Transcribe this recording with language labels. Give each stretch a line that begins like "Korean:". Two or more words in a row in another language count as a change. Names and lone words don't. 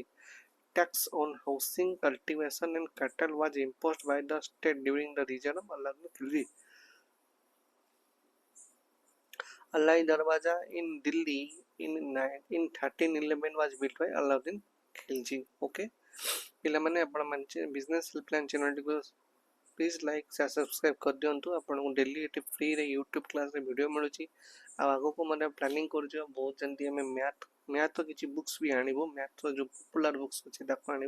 English: Tax on housing, cultivation, and cattle was imposed by the state during the region of Alauddin Khilji. Alai Darwaja in Delhi in 1311 was built by Alauddin Khilji. Okay.
Odia: ପିଲାମାନେ ଆପଣ ମାନେ ବିଜନେସ୍ ହେଲ୍ପଲାଇନ୍ ଚ୍ୟାନେଲଟିକୁ
English: please like share subscribe
Odia: କରିଦିଅନ୍ତୁ। ଆପଣଙ୍କୁ ଡେଲି ଏଠି ଫ୍ରିରେ ୟୁଟ୍ୟୁବ୍ କ୍ଲାସ୍ରେ ଭିଡ଼ିଓ ମିଳୁଛି। ଆଉ ଆଗକୁ ମାନେ ପ୍ଲାନିଂ କରୁଛୁ ବହୁତ ଯେମିତି ଆମେ ମ୍ୟାଥ୍ କିଛି ବୁକ୍ସ ବି ଆଣିବୁ, ମ୍ୟାଥ୍ର ଯେଉଁ
English: popular books
Odia: ଅଛି ତାକୁ ଆଣିବୁ।